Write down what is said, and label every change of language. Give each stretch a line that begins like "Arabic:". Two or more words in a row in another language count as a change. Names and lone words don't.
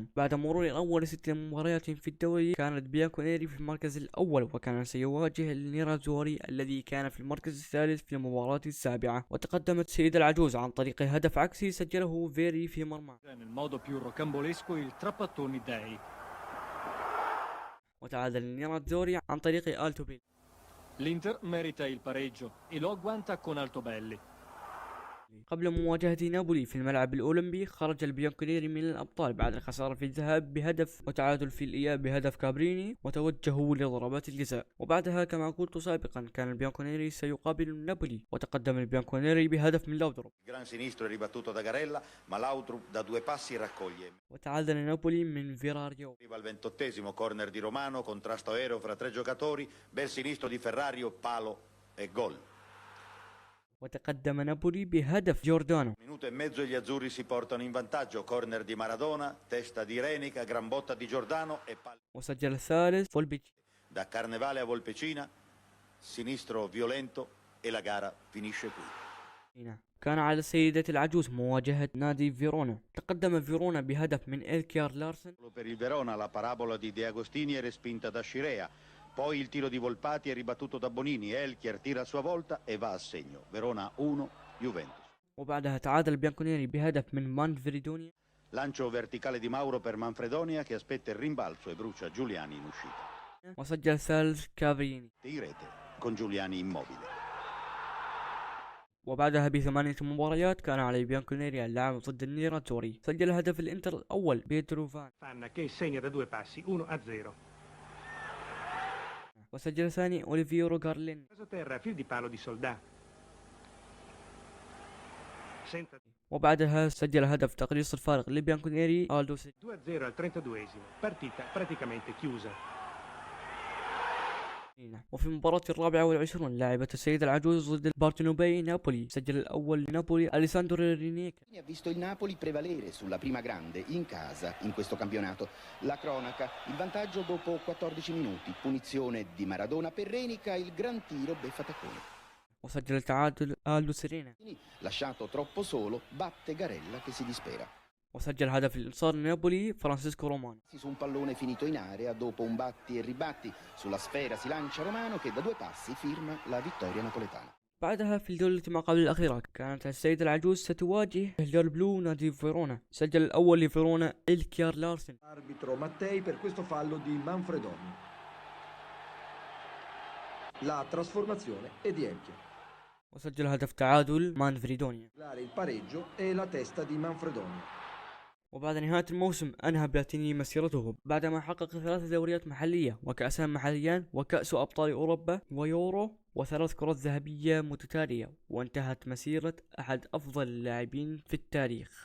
Arabic: بعد مرور أول 6 مباريات في الدوري كانت بيانكونيري في المركز الأول، وكان سيواجه النيرازوري الذي كان في المركز الثالث في المباراة السابعة. وتقدمت سيد العجوز عن طريق هدف عكسي سجله فيري في مرمى. وتعادل النيرازوري عن طريق التوبيلي.
Italian: L'Inter merita il pareggio e lo agguanta con Altobelli.
Arabic: قبل مواجهة نابولي في الملعب الأولمبي خرج البيانكونيري من الأبطال بعد الخسارة في الذهاب بهدف وتعادل في الإياب بهدف كابريني، وتوجهوا لضربات الجزاء. وبعدها كما قلت سابقا كان البيانكونيري سيقابل نابولي، وتقدم البيانكونيري بهدف من لاودروب. وتعادل نابولي من فيراريو.
Italian: Al 28esimo corner di Romano, contrasto aereo fra 3 giocatori, bel sinistro di Ferrario, palo e gol.
Arabic: وتقدم نابولي بهدف جوردانو.
Italian: Minuto e mezzo e gli azzurri si portano in vantaggio, corner di Maradona, testa di Renica, gran botta di Giordano e palo.
Arabic: وسجل الثالث فولبيتشي.
Italian: Da Carnevale a Volpecina, sinistro violento e la gara finisce qui.
Arabic: كان على السيدة العجوز مواجهة نادي فيرونا. تقدم فيرونا بهدف من إلكيار لارسن.
Italian: Per il Verona la parabola di De Agostini è respinta da Scirea. Poi il tiro di Volpati è ribattuto da Bonini, Elchier tira a sua volta e va a segno. Verona 1, Juventus.
Arabic: وبعدها تعادل بيانكونيري بهدف من مانفريدونيا.
Italian: Lancio verticale di Mauro per Manfredonia che aspetta il rimbalzo e brucia Giuliani in uscita.
Arabic: وسجل الثالث كافريني.
Italian: In rete con Giuliani immobile.
Arabic: وبعدها ب8 مباريات كان على بيانكونيري اللعب ضد النيراتوري. سجل هدف الانتر الأول بيترو فان.
Italian: Fanna che segna da 2 passi 1-0.
Arabic: وسجل الثاني أوليفيرو غارلين.
Italian: Terra fil di palo di Soldà.
Arabic: وبعدها سجل هدف تقليص الفارق لبيانكونيري ألدو سيتي.
Italian: 2-0 al 32esimo. Partita praticamente chiusa.
Arabic: وفي المباراة 24 لعبت السيدة العجوز ضد البارتنوبي نابولي. سجل الأول لنابولي أليساندرو رينيكا.
Italian: Ha visto il Napoli prevalere sulla prima grande in casa in questo campionato. La cronaca, il vantaggio dopo 14 minuti, punizione di Maradona per Renica, il gran tiro beffa Taccone.
Arabic: وسجل التعادل ألدو سيرينا.
Italian: Lasciato troppo solo, batte Garella che si dispera.
Arabic: وسجل هدف الانتصار لنابولي فرانسيسكو رومانو.
Italian: Su un pallone finito in area dopo un batti e ribatti sulla sfera si lancia Romano che da 2 passi firma la vittoria napoletana.
Arabic: بعدها في الجولة ما قبل الأخيرة كانت السيدة العجوز ستواجه الهلال بلو نادي فيرونا. سجل الأول لفيرونا إلكيار لارسن.
Italian: Arbitro Mattei per questo fallo di Manfredoni. La trasformazione è di Elchier.
Arabic: وسجل هدف تعادل مانفريدونيا.
Italian: Il pareggio e la testa di Manfredoni.
Arabic: وبعد نهاية الموسم أنهى بلاتيني مسيرته بعدما حقق 3 دوريات محلية وكأسان محليان وكأس أبطال أوروبا ويورو و3 كرات ذهبية متتالية، وانتهت مسيرة أحد أفضل اللاعبين في التاريخ.